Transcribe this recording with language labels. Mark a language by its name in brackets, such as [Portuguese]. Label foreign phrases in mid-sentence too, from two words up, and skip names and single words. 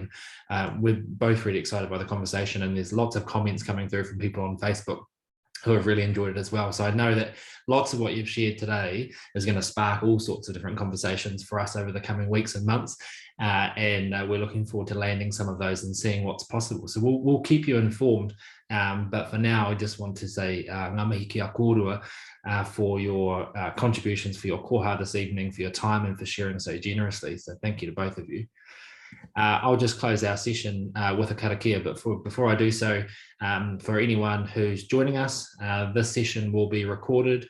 [English] We're both really excited by the conversation, and there's lots of comments coming through from people on Facebook who have really enjoyed it as well. So I know that lots of what you've shared today is going to spark all sorts of different conversations for us over the coming weeks and months. And we're looking forward to landing some of those and seeing what's possible. So we'll keep you informed. But for now, I just want to say [Māori] ngā mihi kia kōrua [English] for your contributions, for your koha this evening, for your time, and for sharing so generously. So thank you to both of you. I'll just close our session with a karakia, but before I do so, for anyone who's joining us, this session will be recorded.